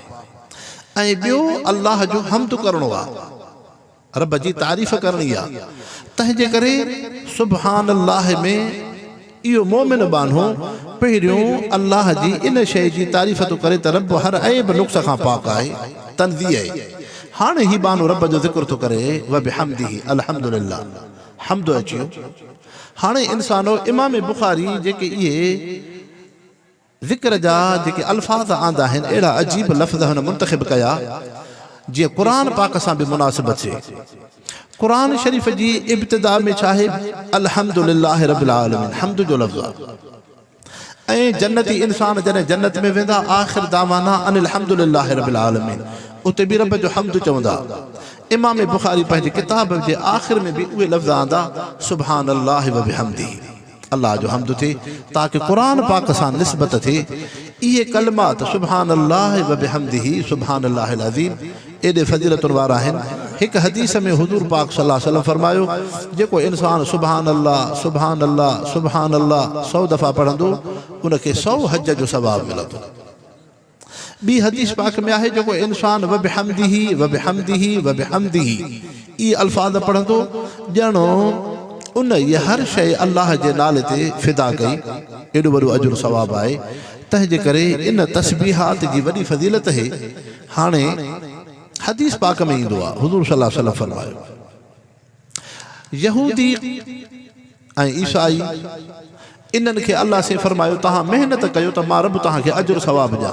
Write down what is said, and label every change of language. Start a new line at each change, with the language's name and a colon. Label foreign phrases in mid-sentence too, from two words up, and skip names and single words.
Sindhi: ऐं ॿियो अल्लाह जो हम्द करणो आहे, रब जी तारीफ़ करणी आहे। तंहिंजे करे
Arabic: سبحان الله
Sindhi: में इहो मोमिन बानो पहिरियों अल्लाह जी इन शइ जी तारीफ़ थो करे त रब हर ऐब नुक्स खां पाक आहे, तंज़ी आहे। हाणे ही बानो रब जो ज़िक्र थो करे
Arabic: وبحمده الحمد لله,
Sindhi: हम्द अची वियो। हाणे इंसानो इमाम बुखारी जेके इहे ज़िक्र जा जेके अल्फाज़ आंदा आहिनि, अहिड़ा अजीब लफ़्ज़ हुन मुंतख़िब कया जीअं क़ुरान पाक सां बि मुनासिबत थिए। क़ुरान शरीफ़ जी इब्तिदा में छा आहे?
Arabic: الحمد لله رب العالمين,
Sindhi: हम्द जो लफ़्ज़ आहे। ऐं जन्नती इंसान जॾहिं जन्नत में वेंदा,
Arabic: آخر دعواهم أن الحمد لله رب العالمين,
Sindhi: उते बि रब जो हम्द चवंदा। इमाम बुखारी पंहिंजे किताब जे आख़िर में बि उहे लफ़्ज़ आंदा,
Arabic: سبحان الله وبحمده,
Sindhi: अल्लाह जो हम्द थिए, ताकि क़ुरान पाक सां निस्बत थिए। इहे कलमात
Arabic: سبحان الله وبحمده سبحان الله العظيم
Sindhi: एॾे फज़ीलतुनि वारा आहिनि। हिकु हदीस में हुज़ूर पाक
Arabic: صلى الله عليه وسلم
Sindhi: फरमायो, जेको इंसान
Arabic: سبحان الله سبحان الله سبحان الله
Sindhi: 100 दफ़ा पढ़ंदो, उनखे 100 हज जो सवाब मिलंदो। ॿी हदीस पाक में आहे, जेको इंसान
Arabic: وبحمده وبحمده وبحمده
Sindhi: इहे अल्फाज़ पढ़ंदो, ॼणो उन ये हर शइ अल्लाह जे नाले ते फिदा कई, एॾो वॾो अजुर सवाब आहे। तंहिंजे करे इन तस्बीहात जी वॾी फज़ीलत है। हाणे हदीस पाक में ईंदो आहे, हुज़ूर
Arabic: صلى الله عليه وسلم
Sindhi: फरमायो, यहूदी ऐं ईसाई इन्हनि खे अल्लाह से फरमायो, तव्हां महिनत कयो त मां रब तव्हांखे अजुर सवाब ॾियां।